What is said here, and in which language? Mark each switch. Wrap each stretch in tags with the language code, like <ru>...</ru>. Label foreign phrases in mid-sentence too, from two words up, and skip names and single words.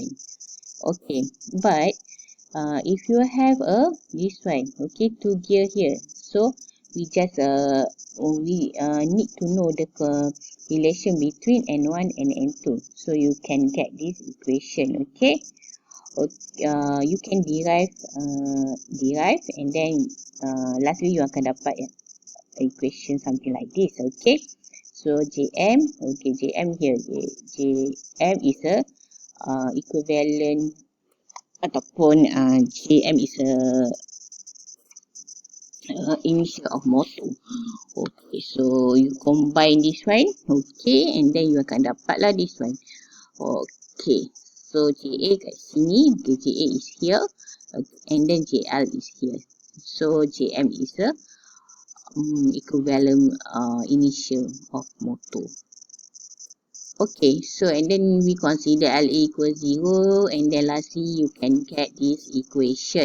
<en>Okay, but if you have this one, okay, 2 gear here, so we just need to know the relation between N1 and N2, so you can get this equation. Okay, you can derive and then lastly you</en> <ms>akan dapat</ms> <en>equation something like this. Okay, so JM, okay, JM here, JM is a equivalent ataupun JM is a initial of motor. Okay, so you combine this one, okay, and then you</en> <ms>akan dapat lah</ms> <en>this one. Okay, so JA</en> <ms>kat sini,</ms> <en>okay, JA is here, and then JL is here. So JM is a equivalent initial of motor. Okay, so and then we consider LA equals 0, and then lastly you can get this equation.</en>